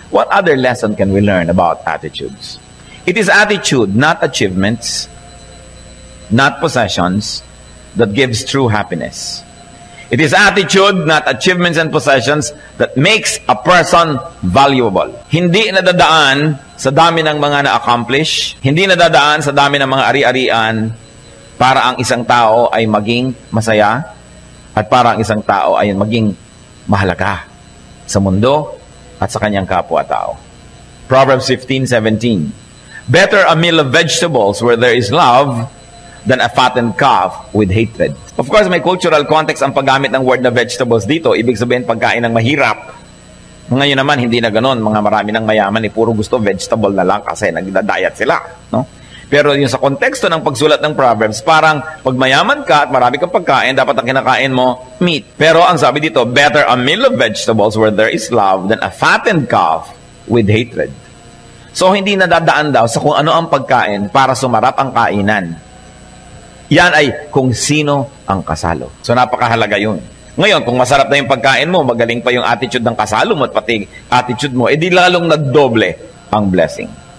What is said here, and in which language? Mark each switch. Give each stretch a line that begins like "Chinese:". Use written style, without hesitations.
English: What other lesson can we learn about attitudes? It is attitude, not achievements, not possessions, that gives true happiness. It is attitude, not achievements and possessions, that makes a person valuable.
Filipino: Hindi nadadaan sa dami ng mga na-accomplish, hindi nadadaan sa dami ng mga ari-arian para ang isang tao ay maging masaya at para ang isang tao ay maging mahalaga sa mundo at sa kanyang kapwa-tao.
English: Proverbs 15:17. Better a meal of vegetables where there is love than a fattened calf with hatred.
Filipino: Of course, may cultural context ang paggamit ng word na vegetables dito. Ibig sabihin, pagkain ng mahirap. Ngayon naman, hindi na ganon. Mga marami ng mayaman, puro gusto vegetable na lang kasi nagda-diet sila. No? Pero yung sa konteksto ng pagsulat ng Proverbs, parang pag mayaman ka at marami kang pagkain, dapat ang kinakain mo, meat. Pero ang sabi dito,
English: better a meal of vegetables where there is love than a fattened calf with hatred.
Filipino: So, hindi nadadaan daw sa kung ano ang pagkain para sumarap ang kainan. Yan ay kung sino ang kasalo. So, napakahalaga yun. Ngayon, kung masarap na yung pagkain mo, magaling pa yung attitude ng kasalo mo at pati attitude mo, edi lalong nagdoble ang blessing.